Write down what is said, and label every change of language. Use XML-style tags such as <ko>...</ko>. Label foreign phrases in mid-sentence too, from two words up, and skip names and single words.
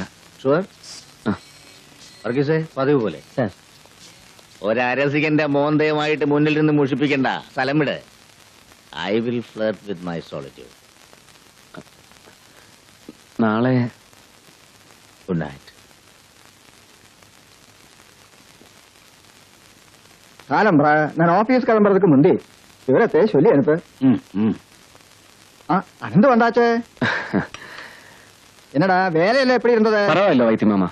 <ml>ഷുവർ? വർഗീസേ, പതിവ് പോലെ സാർ, ഒരരസികന്റെ മോന്തയുമായിട്ട് മുന്നിൽ നിന്ന് മുഷിപ്പിക്കണ്ട. സ്ഥലം വിട്.</ml> <en>I will flirt with my solitude.</en> <ml>നാളെ</ml> <en>Good night.</en> <ta>காலம்பரா நான் ஆபீஸ் கிளம்புறதுக்கு முந்தி விவரத்தை சொல்லி அனுப்பு. அனந்து வந்தாச்சே. என்னடா வேலையில எப்படி இருந்தது? பரவாயில்ல வைத்திய மாமா.</ta>